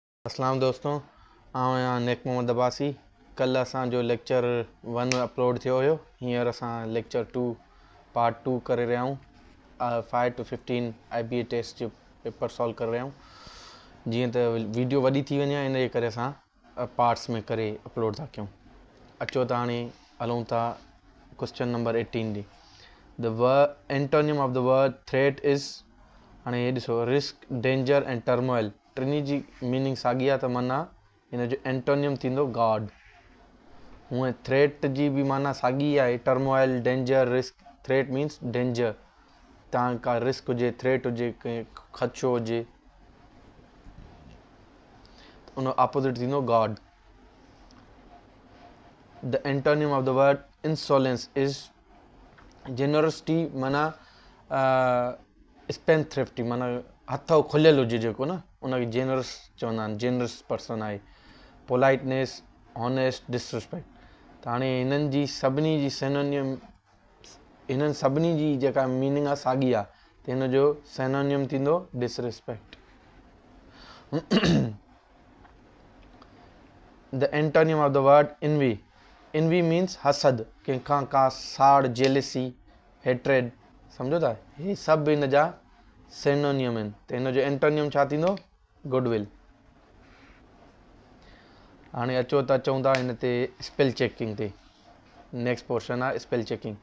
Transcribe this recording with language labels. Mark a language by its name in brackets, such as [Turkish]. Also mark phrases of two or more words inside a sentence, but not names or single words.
[Sindhi] अस्सलाम दोस्तों, आउं आहियां नेक मोहम्मद अब्बासी। कल असांजो लेक्चर 1 अपलोड थियो हुयो। हींअर असां [English] lecture 2 part 2 [Sindhi] करे रहिया आहियूं। 5 to 15 IBA टेस्ट जो [English] paper solve [Sindhi] करे रहिया आहियूं। जीअं त वीडियो वॾी थी वञे इन जे करे असां पार्ट्स में करे अपलोड था कयूं। अचो त हाणे हलूं था [English] question number [Sindhi] 18 ॾे। [English] The antonym of the word threat is, [Sindhi] हाणे हे ॾिसो, [English] Risk, danger and turmoil. [Sindhi] टिनी जी मीनिंग साॻी आहे, त माना हिन जो एंटोनियम थींदो गॉड। हूअं थ्रेट जी बि माना साॻी आहे, [English] Turmoil, danger, risk. Threat means danger, तव्हां का रिस्क हुजे, थ्रेट हुजे, कंहिं ख़दशो हुजे, उन ऑपोजिट थींदो गॉड। The antonym of the word insolence is generosity, [Sindhi] माना स्पेनथ्रिफ्टी, माना हथ खुलियल हुजे जेको न, उनखे जेनरस चवंदा आहिनि, [English] generous person [Sindhi] आहे। [English] politeness, honest, disrespect. [Sindhi] त हाणे हिननि जी सभिनी जी सिनोनियम, हिननि सभिनी जी जेका मीनिंग आहे साॻी आहे, त हिन जो सिनोनियम थींदो डिसरिस्पेक्ट। [English] The antonym of the word envy, envy means हसद, [Sindhi] कंहिंखां का साड़, [English] jealousy, hatred, [Sindhi] सम्झो था। हे सभु हिन जा सिनोनियम आहिनि, त हिन जो एंटोनियम छा थींदो? गुडविल। हाणे अचो त अचूं था हिन ते [English] spell checking [Sindhi] ते। [English] next portion [Sindhi] आहे [English] spell checking.